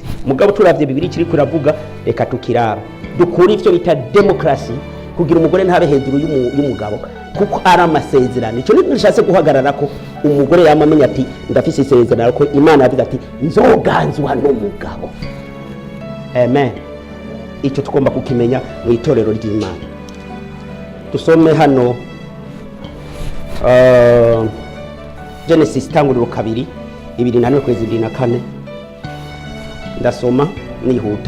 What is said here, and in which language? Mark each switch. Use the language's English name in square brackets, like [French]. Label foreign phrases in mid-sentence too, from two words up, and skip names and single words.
[Rundi] Mugabo turavye Bibiliya kiri kuravuga, reka tukiraba dukura ivyo bita demokrasi, kugira umugore ntabe hejuru y'umugabo, kuko ari amasezerano. Icyo nishatse guhagarara ko umugore yamamenya ati ndafise isezerano ko Imana yavuze ati nzoganzwa n'umugabo. Amen. Icyo tugomba kukimenya mu itorero ry'Imana. Dusome hano Genesis tanguriro 2:24. Ndasoma nihuta.